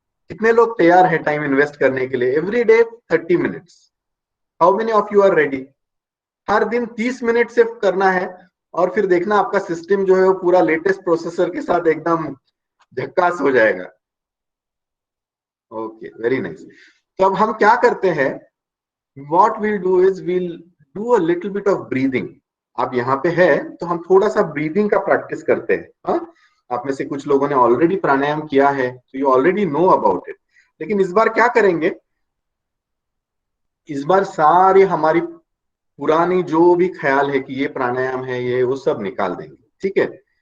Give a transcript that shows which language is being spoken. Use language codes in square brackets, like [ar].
[hi] कितने लोग तैयार है टाइम इन्वेस्ट करने के लिए? [en] Every day 30 minutes. How many of you are ready? [hi] हर दिन 30 मिनट सिर्फ करना है, और फिर देखना आपका सिस्टम जो है वो पूरा लेटेस्ट प्रोसेसर के साथ एकदम झक्कास हो जाएगा। [en] Okay, very nice. [hi] तो अब हम क्या करते हैं, [en] what we'll do is we'll do a little bit of breathing. [hi] आप यहाँ पे है तो हम थोड़ा सा ब्रीदिंग का प्रैक्टिस करते हैं। हाँ, आप में से कुछ लोगों ने ऑलरेडी प्राणायाम किया है तो [en] you already know about it, [hi] लेकिन इस बार क्या करेंगे, इस बार सारी हमारी पुरानी जो भी ख्याल है कि ये प्राणायाम है, ये वो सब निकाल देंगे, ठीक है।